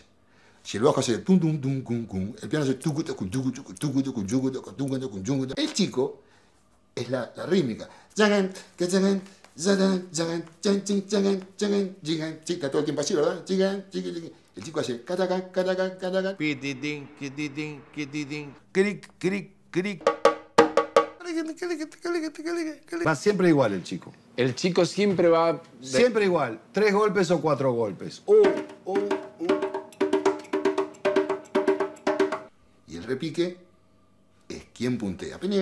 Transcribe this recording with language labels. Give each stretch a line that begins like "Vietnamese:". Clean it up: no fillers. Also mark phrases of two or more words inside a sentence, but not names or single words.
Spanish: Si el bajo hace tum tum tum cum cum, el piano hace tucu tucu tucu tucu tucu tucu tucu tucu tucu tucu tucu. El chico es la rítmica. Está todo el tiempo así, ¿verdad? El chico hace cataca, cataca, cataca. Pititín, quititín, quititín. Cric, cric, cric. Va siempre igual el chico. El chico siempre va... Siempre igual. 3 golpes o 4 golpes. Y el repique es quien puntea.